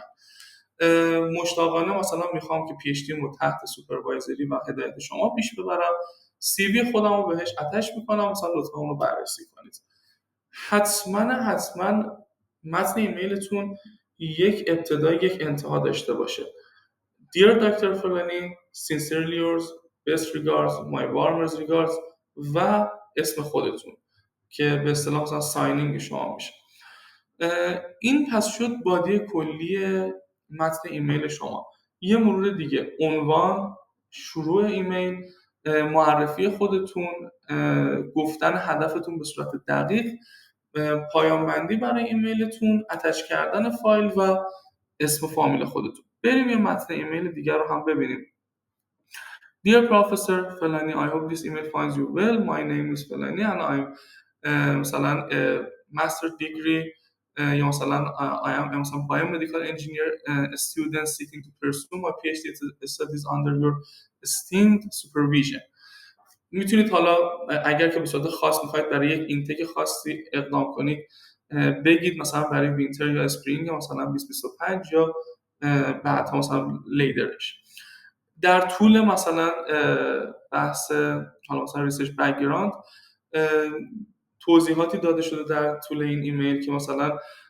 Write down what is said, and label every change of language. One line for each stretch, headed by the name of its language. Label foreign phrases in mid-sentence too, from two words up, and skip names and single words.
Persian: مشتاقانه مثلا میخوام که پی اچ دی رو تحت سوپروایزری و هدایت شما پیش ببرم. سی وی خودم رو بهش اتش میکنم, مثلا لطفا اون رو بررسی کنید. حتما متن ایمیلتون یک ابتدا یک انتها داشته باشه.
English: Dear Dr. Fulani, sincerely yours, best regards, my warmest regards,
Persian: و اسم خودتون که به اصطلاح مثلا ساینینگ شما میشه. این پس شد بادی کلی متن ایمیل شما. یه مرور دیگه, عنوان, شروع ایمیل, معرفی خودتون, گفتن هدفتون به صورت دقیق, پایان بندی برای ایمیلتون, اتچ کردن فایل و اسم فامیل خودتون. بریم یه متن ایمیل دیگر رو هم ببینیم.
English: Dear Professor فلانی, I hope this email finds you well. My name is فلانی and I'm مثلا master degree,
Persian: یا مثلا
English: I am مثلا biomedical engineer student seeking to pursue my PhD studies under your esteemed supervision.
Persian: میتونید حالا اگر که به صورت خاص میخواید برای یک اینتک خاصی اقدام کنید, بگید مثلا برای وینتر یا اسپرینگ, یا مثلا 2025 یا بعدها مثلا لیدرش. در طول مثلا بحث حالا مثلا
English: research background
Persian: توضیحاتی داده شده در طول این ایمیل که مثلا